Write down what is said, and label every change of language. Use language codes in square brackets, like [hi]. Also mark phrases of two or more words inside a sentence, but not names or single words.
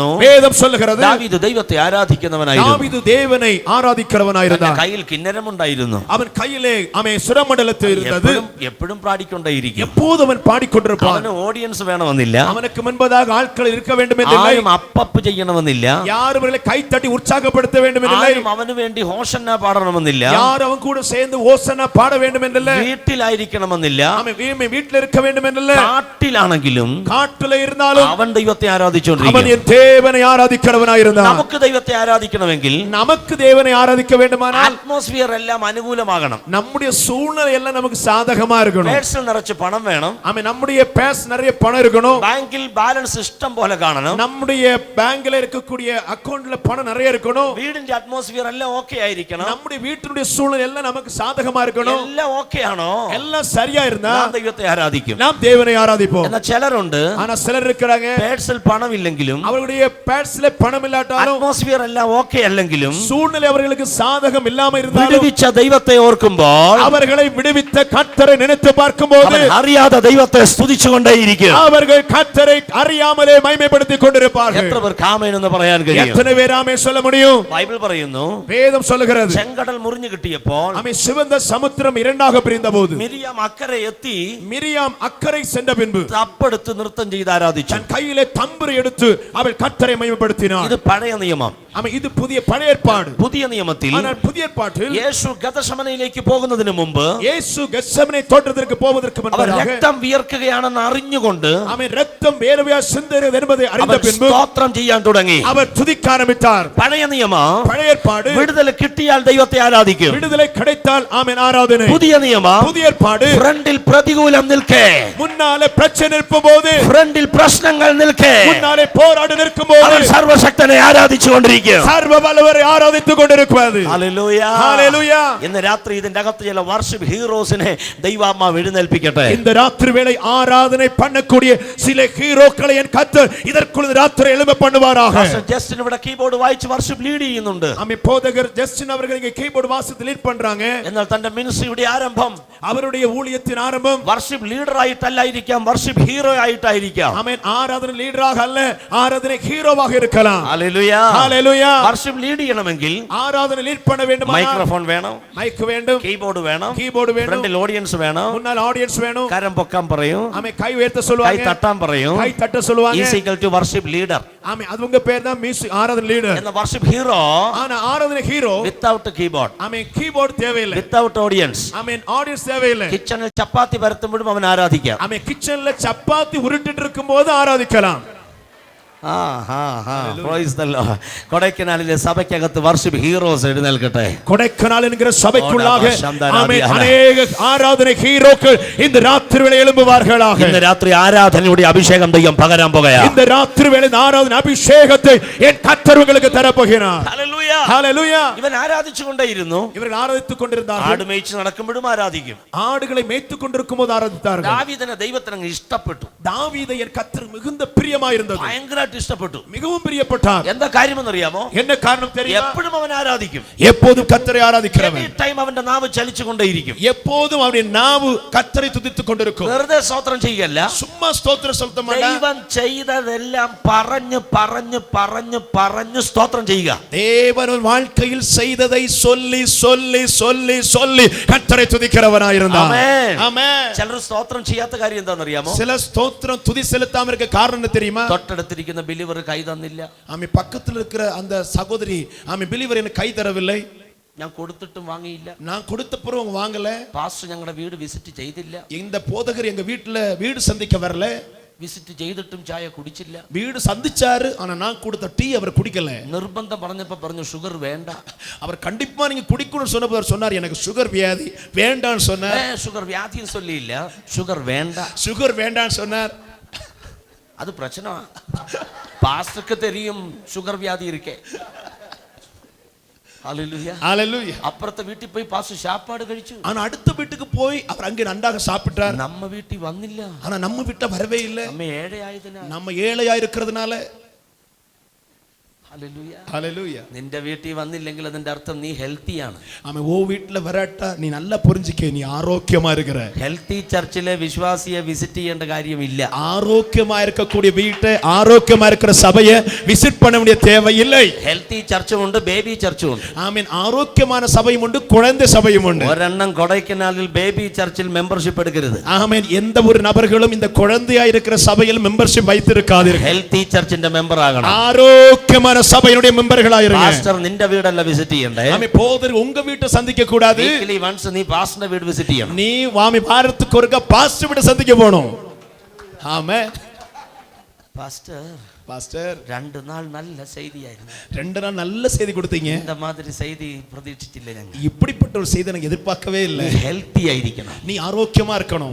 [ta] வேதம் சொல்லுகிறது [ml] ദാവീദ് ദൈവത്തെ ആരാധിക്കുന്നവനായിരുന്നു. [ta] தாவீது தேவனை ஆராதிக்கிறவனாயிருந்தான். [ml] കയ്യിൽ കിന്നരമുണ്ടായിരുന്നു. [ta] அவன் கையிலே சுரமண்டலத்தில் இருந்தது. [ml] എപ്പോഴും പാടിക്കൊണ്ടേയിരിക്കും. [ta] எப்போது அவன் பாடிக்கொண்டிருப்பான். [ml] അവന് ഓഡിയൻസ് വേണമെന്നില്ല, [ta] அவனுக்கு முன்பதாக ஆட்கள் இருக்க வேண்டும் என்றில்லை. [ml] ആരും അപ്പപ്പ് ചെയ്യണമെന്നില്ല, [ta] யாரும் அவர்களை கைத்தட்டி உற்சாகப்படுத்த வேண்டும் என்றில்லை. [ml] ആരും അവന് വേണ്ടി ഹോഷന്ന പാടണമെന്നില്ല, [ta] யார் அவன் கூட சேர்ந்து ஓசனா பாட வேண்டும் என்றில்லை. [ml] വീട്ടിലായിരിക്കണമെന്നില്ല, [ta] அவன் வீட்டில் இருக்க வேண்டும் வேண்டும் என்றல்ல, [ml] കാട്ടിലാണെങ്കിലും [ta] காட்டில இருந்தாலும் [ml] അവൻ ദൈവത്തെ [ta] அவன் [ml] ആരാധിച്ചുകൊണ്ടിരിക്കും. [ta] என் தேவனை ஆராதிக்கிறவனாயிருந்தான். [ml] നമുക്ക് ദൈവത്തെ ആരാധിക്കണമെങ്കിൽ [ta] நமக்கு தேவனை ஆராதிக்க வேண்டுமானால் [ml] അറ്റ്മോസ്ഫിയർ എല്ലാം അനുകൂലമാകണം. [ta] நம்முடைய சூழ்நிலை எல்லாம் நமக்கு சாதகமா இருக்கணும். [ml] പേഴ്സിൽ നിറച്ച് പണം വേണം. [ta] ஆமென். நம்முடைய பேஸ் நிறைய பணம் இருக்கணும். [ml] ബാങ്കിൽ ബാലൻസ് ഇഷ്ടം പോലെ കാണണം. [ta] நம்முடைய பேங்க்ல இருக்கக்கூடிய அக்கவுண்ட்ல பணம் நிறைய இருக்கணும். [ml] വീടിന്റെ അറ്റ്മോസ്ഫിയർ എല്ലാം ഓക്കെ ആയിരിക്കണം. [ta] நம்முடைய வீட்டினுடைய சூழ்நிலை எல்லாம் நமக்கு சாதகமா இருக்கணும். [ml] എല്ലാം ഓക്കെ ആണോ? [ta] எல்லாம் சரியா இருந்தா [ml] നാം ദൈവത്തെ ആരാധിക്കും. [ta] நாம் தேவனை ஆராதிப்போம். [ml] എന്നാൽ ചിലരുണ്ട് [ta] ஆனா சிலர் இருக்கிறாங்க, [ml] പേഴ്സിൽ പണമില്ലെങ്കിലും [ta] அவர்களுடைய பேஸ்ல பணம் இல்லாட்டாலும் [ml] അറ്റ്മോസ്ഫിയർ എല്ലാം ഓക്കെ അല്ലെങ്കിലും [ta] சூழ்நிலை அவர்களுக்கு சாதகம் இல்லாம இருந்தாலும் [ml] വിടുവിച്ച ദൈവത്തെ ഓർക്കുമ്പോൾ [ta] அவர்களை விடுவித்த கர்த்தரை நினைத்து பார்க்கும்போது [ml] അവൻ അറിയാതെ ദൈവത്തെ സ്തുതിച്ചുകൊണ്ടേയിരിക്കും. [ta] அவர்கள் கர்த்தரை அறியாமலே மகிமைப்படுத்திக் கொண்டிருப்பார்கள். [ml] എത്ര പേർക്ക് ആമേൻ എന്ന് പറയാൻ കഴിയും? [ta] எத்தனை பேர் ஆமென் சொல்ல முடியும்? [ml] ബൈബിൾ പറയുന്നു, [ta] வேதம் சொல்லுகிறது, [ml] ചെങ്കടൽ മുറിഞ്ഞു കിട്ടിയപ്പോൾ [ta] ஆமென், சிவந்த சமுத்திரம் இரண்டாக பிரிந்தபோது [ml] മിരിയാം അക്കരെ എത്തി [ta] மிரியாம் அக்கறை சென்ற பின்பு [ml] തപ്പെടുത്ത് നൃത്തം ചെയ്ത് ആരാധിച്ചു. [ta] தன் கையிலே தம்புரை எடுத்து அவள் கர்த்தரை மகிமைப்படுத்தினாள். [ml] ഇത് പഴയ നിയമം. [ta] ஆமென். இது புதிய பழைய ஏற்பாடு. [ml] പുതിയ നിയമത്തിൽ [ta] ஆனால் புதிய ஏற்பாட்டில் [ml] യേശു ഗതശമനയിലേക്ക് പോകുന്നതിന് മുമ്പ് [ta] இயேசு கெத்செமனே தோட்டத்திற்கு போவதற்கு [ml] അവർ [ta] முன்பாக [ml] രക്തം വിയർക്കുകയാണെന്ന് അറിഞ്ഞുകൊണ്ട് [ta] ஆமென் ரத்தம் வேர்வையா சிந்துகிறது என்பதை அறிந்த [ml] അവർ [ta] பின்பு [ml] സ്തോത്രം ചെയ്യാൻ തുടങ്ങി. [ta] அவர் துதிக்க ஆரம்பித்தார். [ml] പഴയ നിയമം [ta] பழைய ஏற்பாடு [ml] വിടുതൽ കിട്ടിയാൽ ദൈവത്തെ ആരാധിക്കും. [ta] விடுதலை கிடைத்தால் ஆமென் ஆராதனை. [ml] പുതിയ നിയമം [ta] புதிய ஏற்பாடு [ml] ഫ്രണ്ടിൽ പ്രതികൂലം നിൽക്കേ, [ta] முன்னாலே பிரச்சனை நிற்கும்போது, [ml] ഫ്രണ്ടിൽ പ്രശ്നങ്ങൾ നിൽക്കേ, [ta] முன்னாலே போராடி நிற்கும்போது [ml] അവൻ സർവശക്തനെ ആരാധിച്ചുകൊണ്ടിരിക്കും. [ta] சர்வ வல்லவரை ஆராதித்துக் கொண்டிருக்கிறது. [ml] ഹല്ലേലൂയ. [ta] ஹalleluya. [ml] ഇന്ന് രാത്രി ഇതിന്റെ അകത്ത് ചില [en] worship heroes [ml] ദൈവാത്മാവ് എഴുന്നേൽപ്പിക്കട്ടെ. [ta] இந்த ராத்திரி வேளை ஆராதனை பண்ணக்கூடிய சில ஹீரோக்களை என் கர்த்தர் இதற்குள்ள ராத்திரி எழும்ப பண்ணுவாராக. [ml] പാസ്റ്റർ ജസ്റ്റിൻ ഇവിടെ കീബോർഡ് വായിച്ച് [en] worship lead [ml] ചെയ്യുന്നുണ്ട്. [ta] ஆமென். போதகர் ஜஸ்டின் அவர்கள் இங்க கீபோர்டு வாசித்து லீட் பண்றாங்க. [ml] എന്നാൽ തന്റെ മിനിസ്ട്രിയുടെ ആരംഭം [ta] அவருடைய ஊழியத்தின் ஆரம்பம் [en] worship leader [ml] ആയിട്ടല്ലായിരിക്കാം, [en] worship hero [ml] ആയിട്ടായിരിക്കാം. [ta] ஆமென். ஆராதனை லீடராக அல்ல, ஆராதனை ஹீரோவாக இருக்கலாம். [ml] ഹല്ലേലൂയ. [ta] ஹalleluya. [en] worship lead [ml] ചെയ്യണമെങ്കിൽ [ta] ஆராதனை லீட் பண்ண வேண்டும், [ml] മൈക്രോഫോൺ വേണം, [ta] மைக் வேண்டும், [ml] കീബോർഡ് വേണം, [ta] கீபோர்டு வேணும், [ml] ഫ്രണ്ടിൽ ഓഡിയൻസ് വേണം, [ta] முன்னால் ஆடியன்ஸ் வேணும், [ml] കരം പൊക്കാൻ പറയും, [ta] ஆமென், கை உயர்த்த [ml] കൈ [ta] சொல்லுவாங்க, [ml] തട്ടാൻ പറയും. [ta] கை தட்ட சொல்லுவாங்க. [en] is equal to worship leader. [ta] ஆமென். அது உங்க பேர் தான் மியூசிக் ஆராதனை லீடர். [en] എന്ന worship hero [ta] ஆனா ஆராதனை ஹீரோ [en] without keyboard, [ta] ஆமென் கீபோர்டு தேவையில்லை, [en] without audience. [ta] ஆமென் ஆடியன்ஸ் தேவையில்லை. [ml] കിച്ചണിൽ ചപ്പാത്തി പരത്തുമ്പോഴും അവൻ ആരാധിക്കാം. [ta] ஆமென். கிச்சன்ல சப்பாத்தி உருட்டிட்டு இருக்கும்போது ஆராதிக்கலாம். [ml] കൊടൈക്കനാലിലെ സഭയ്ക്കകത്ത് [en] worship heroes [ml] എഴുന്നേൽക്കട്ടെ. [ta] கொடைக்கானல் என்கிற சபைக்குள்ளாக ஆமென் அநேக ஆராதனை ஹீரோக்கள் இந்த ராத்திரி வேளை எழும்புவார்களாக. [ml] ഇന്ന് രാത്രി ആരാധനയുടെ അഭിഷേകം ദൈവം പകരാൻ പോകുകയാണ്. [ta] இந்த ராத்திரி வேளை ஆராதனை அபிஷேகத்தை என் கர்த்தர் உங்களுக்கு தரப்போகிறார். [ml] ഹല്ലേലൂയ. [ta] ஹalleluya. [ml] ഇവൻ ആരാധിച്ചുകൊണ്ടേയിരുന്നു. [ta] இவர்கள் ஆராதித்துக் கொண்டிருந்தார்கள். [ml] ആട് മേய்ച്ച് നടക്കുമ്പോഴും ആരാധിക്കും. [ta] ஆடுகளை மேய்த்துக் கொண்டிருக்கும் போது ஆராதித்தார்கள். [ml] ദാവീദിനെ ദൈവത്തിന് അങ്ങ് ഇഷ്ടപ്പെട്ടു. [ta] தாவீதை என் கர்த்தர் மிகுந்த பிரியமாயிருந்தது, [ml] ഭയങ്കരമായിട്ട് ഇഷ്ടപ്പെട്ടു. [ta] மிகவும் பிரியப்பட்டார். [ml] എന്താ കാര്യമെന്നറിയാമോ? [ta] என்ன காரணம் தெரியுமா? [ml] എപ്പോഴും അവൻ ആരാധിക്കും. [ta] எப்போதும் கர்த்தரை ஆராதிக்கிறவன், [ml] ടൈം അവന്റെ നാവ് ചലിച്ചുകൊണ്ടേയിരിക്കും. [ta] எப்போதும் அவனுடைய நாவு கர்த்தரை துதித்துக் கொண்டிருக்கும். [ml] വെറുതെ സ്തോത്രം ചെയ്യല്ല, [ta] சும்மா ஸ்தோத்திரம் சொல்ல மாட்டான். [ml] ദൈവം ചെയ്തതെല്ലാം പറഞ്ഞു പറഞ്ഞു പറഞ്ഞു പറഞ്ഞു സ്തോത്രം ചെയ്യുക. [ta] தேவன் வாழ்க்கையில் செய்ததை சொல்லி சொல்லி சொல்லி சொல்லி கர்த்தரை துதிக்கிறவனாயிருந்தான். [ml] ആമേൻ. [ta] ஆமென். [ml] ചിലർ സ്തോത്രം ചെയ്യാത്ത കാര്യം എന്താണെന്നറിയാമോ? [ta] சில ஸ்தோத்திரம் துதி செலுத்தாம இருக்க காரணம் என்ன தெரியுமா? [ml] തൊട്ടടുത്തിരിക്കുന്ന ബിലീവർ കൈ തന്നില്ല, [ta] ஆமென். பக்கத்தில் இருக்கிற அந்த சகோதரி ஆமென் பிலீவர் எனக்கு கை தரவில்லை, [ml] ഞാൻ കൊടുത്തിട്ടും വാങ്ങിയില്ല, [ta] நான் கொடுத்த பிறகு அவங்க வாங்கல, [ml] പാസ്റ്റർ ഞങ്ങളുടെ വീട് വിസിറ്റ് ചെയ്തില്ല, [ta] இந்த போதகர் எங்க வீடு சந்திக்க வரல, [ml] വിസിറ്റ് ചെയ്തിട്ടും ചായ കുടിച്ചില്ല, [ta] வீடு சந்திச்சாரு ஆனா நான் கொடுத்த டீ அவர் குடிக்கல, [ml] നിർബന്ധം പറഞ്ഞപ്പോ പറഞ്ഞു ഷുഗർ വേണ്ട, [ta] அவர் கண்டிப்பா நீங்க குடிக்கணும்னு சொன்னப்போ சொன்னார் எனக்கு சுகர் வியாதி வேண்டான்னு சொன்னார். [ml] ഷുഗർ വ്യാധിன்னு சொல்லியிല്ല, ഷുഗർ വേണ്ട, [ta] சுகர் வேண்டான்னு சொன்னார். அது பிரச்சனை. பாஸ்டருக்கு தெரியும் ஷுகர் வியாதி இருக்கே. ஹல்லேலூயா. ஹalleluya. அப்புறത്തെ வீட்டுக்கு போய் பாஸ்டர் சாப்பாடு കഴിച്ചു. ஆனா அடுத்த வீட்டுக்கு போய் அவர் அங்கே நன்றாக சாப்பிட்டார். நம்ம வீட்டுக்கு வந்திല്ല. ஆனா நம்ம வீட்ல வரவே இல்லை. நம்ம ஏழையாயதுனால, நம்ம ஏழையா இருக்கிறதுனால. ഹല്ലേലൂയ. ஹalleluya. [ml] നിന്റെ വീട്ടിൽ വന്നില്ലെങ്കിൽ അതിന്റെ അർത്ഥം നീ ഹെൽത്തിയാണ്. [ta] ஆமென். ஓ வீட்ல வராட்டா நீ நல்லா புரிஞ்சிக்க, நீ ஆரோக்கியமா இருக்கிற. [en] healthy church [ml] വിശ്വാസിയെ വിസിറ്റ് ചെയ്യേണ്ട കാര്യമില്ല. [ta] ஆரோக்கியமா இருக்கக்கூடிய வீட்டை, ஆரோக்கியமா இருக்கிற சபையை விசிட் பண்ண வேண்டிய தேவை இல்லை. [en] healthy church [ml] ഉണ്ട്, [en] baby church [ml] ഉണ്ട്. [ta] ஆமென். ஆரோக்கியமான சபையும் உண்டு, குழந்தை சபையும் உண்டு. [ml] ഒരെണ്ണം കൊടൈക്കനാലിൽ [en] baby church [ml] മെമ്പർഷിപ്പ് എടുക്കരുത്. [ta] ஆமென். எந்த ஒரு நபர்களும் இந்த குழந்தையா இருக்கிற சபையில் மெம்பர்ஷிப் வைத்திருக்காதீர்கள். [en] healthy church [ml] മെമ്പർ ആകണം. [ta] ஆரோக்கியமான சபையினுடைய மெம்பர்களா இருங்க. [ml] പാസ്റ്റർ നിന്റെ വീടല്ല വിസിറ്റ് ചെയ്യണ്ടേ. [ta] ஆமென். போதர் உங்க வீட்டை சந்திக்க கூடாது. [en] weekly once [ml] നീ പാസ്റ്ററിന്റെ വീട് വിസിറ്റ് ചെയ്യണം. [ta] நீ வாமி வாரத்துக்கு ஒருக்க பாஸ்டர் வீட்டை சந்திக்க போணும். [ml] ആമേൻ. [ta] பாஸ்டர் 2 நாள் நல்ல செய்தியாയിരുന്നു. 2 நாள் நல்ல செய்தி கொடுத்தீங்க. இந்த மாதிரி செய்தி பிரதீட்சிச்சில்லை ഞങ്ങൾ. இப்படிப்பட்ட ஒரு செய்தி எனக்கு எதிர்பார்க்கவே இல்லை. நீ ஹெல்த்தி ஆയിരിക്കണം. நீ ஆரோக்கியமா இருக்கணும்.